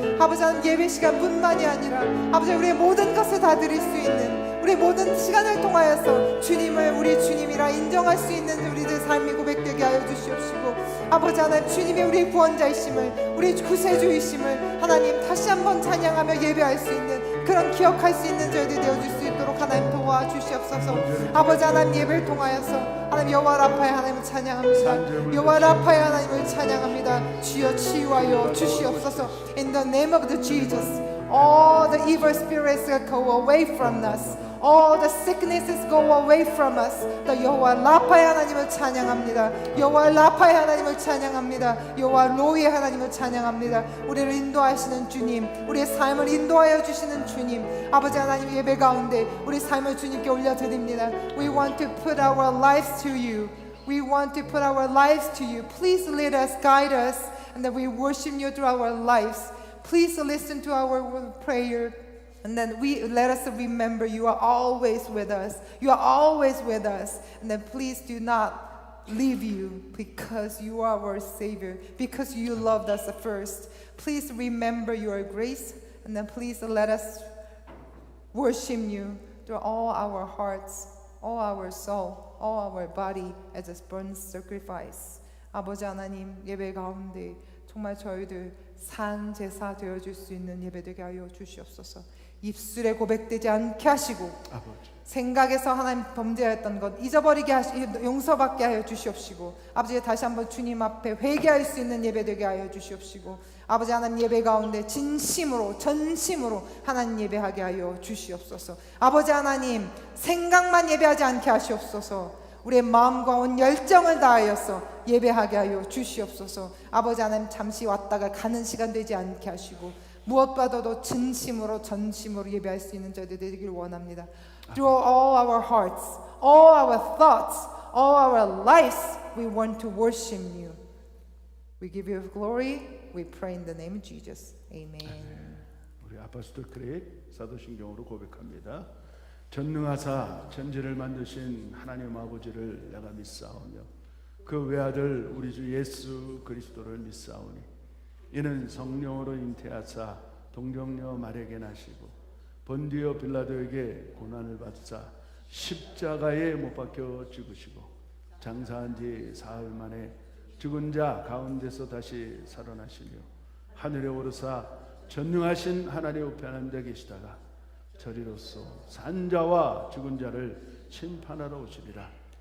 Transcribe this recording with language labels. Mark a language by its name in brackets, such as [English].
[Korean] 아버지 하나님 예배 시간뿐만이 아니라 아버지 우리의 모든 것을 다 드릴 수 있는 우리 모든 시간을 통하여서 주님을 우리 주님이라 인정할 수 있는 우리들 삶이 고백되게 하여 주시옵시고, 아버지 하나님 주님이 우리 구원자이심을 우리 구세주이심을 하나님 다시 한번 찬양하며 예배할 수 있는 그런 기억할 수 있는 저희들 되어줄 수 있도록 하나님 도와주시옵소서. 아버지 하나님 예배를 통하여서 하나님 여호와 라파의 하나님을 찬양합니다. 여호와 라파의 하나님을 찬양합니다. 주여 치유하여 주시옵소서. [English] In the name of the Jesus, all the evil spirits go away from us. All the sicknesses go away from us. [Korean] The 여호와 라파의 하나님을 찬양합니다. 여호와 라파의 하나님을 찬양합니다. 여호와 로이의 하나님을 찬양합니다. 우리를 인도하시는 주님, 우리의 삶을 인도하여 주시는 주님, 아버지 하나님 예배 가운데 우리 삶을 주님께 올려드립니다. [English] We want to put our lives to you. We want to put our lives to you. Please lead us, guide us, and that we worship you through our lives. Please listen to our prayer. And then let us remember you are always with us. You are always with us. And then please do not leave you because you are our Savior, because you loved us first. Please remember your grace, and then please let us worship you through all our hearts, all our soul, all our body as a burnt sacrifice. [Korean] 아버지 하나님, 예배 가운데 정말 저희들 산 제사 되어줄 수 있는 예배 되게 하여 주시옵소서. 입술에 고백되지 않게 하시고 아버지, 생각에서 하나님 범죄했던 것 잊어버리게 용서받게 하여 주시옵시고, 아버지 다시 한번 주님 앞에 회개할 수 있는 예배 되게 하여 주시옵시고, 아버지 하나님 예배 가운데 진심으로 전심으로 하나님 예배하게 하여 주시옵소서. 아버지 하나님 생각만 예배하지 않게 하시옵소서. 우리의 마음과 온 열정을 다하여서 예배하게 하여 주시옵소서. 아버지 하나님 잠시 왔다가 가는 시간 되지 않게 하시고 무엇보다도 진심으로 전심으로 예배할 수 있는 저희들 되기를 원합니다. [English] Through all our hearts, all our thoughts, all our lives, we want to worship you. We give you glory. We pray in the name of Jesus. Amen. [Korean] 우리 아포스톨 크릭 사도신경으로 고백합니다. 전능하사 천지를 만드신 하나님 아버지를 내가 믿사오며 그 외아들 우리 주 예수 그리스도를 믿사오니 이는 성령으로 잉태하사 동정녀 마리아에게 나시고 본디오 빌라도에게 고난을 받으사 십자가에 못 박혀 죽으시고 장사한 지 사흘 만에 죽은 자 가운데서 다시 살아나시며 하늘에 오르사 전능하신 하나님 우편한 데 계시다가 저리로서 산자와 죽은 자를 심판하러 오시리라.